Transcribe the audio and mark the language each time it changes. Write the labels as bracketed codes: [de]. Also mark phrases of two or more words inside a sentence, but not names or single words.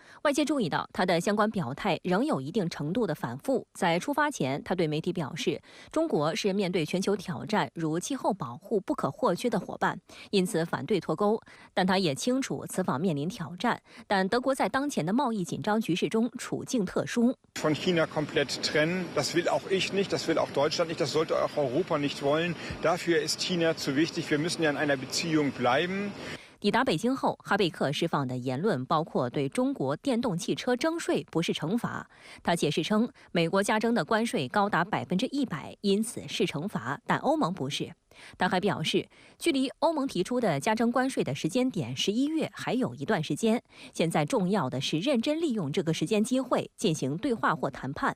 [zh] 外界注意到他的相关表态仍有一定程度的反复。在出发前，他对媒体表示，中国是面对全球挑战如气候保护不可或缺的伙伴，因此反对脱钩。但他也清楚此访面临挑战，但德国在当前的贸易紧张局势中处境特殊。 [de] Von China komplett trennen, das will auch ich nicht, das will auch Deutschland nicht, das sollte auch Europa nicht wollen. Dafür ist China zu wichtig. Wir müssen ja in einer Beziehung bleiben. [zh] 抵达北京后，哈贝克释放的言论包括对中国电动汽车征税不是惩罚。他解释称，美国加征的关税高达100%，因此是惩罚，但欧盟不是。他还表示，距离欧盟提出的加征关税的时间点11月还有一段时间，现在重要的是认真利用这个时间机会进行对话或谈判。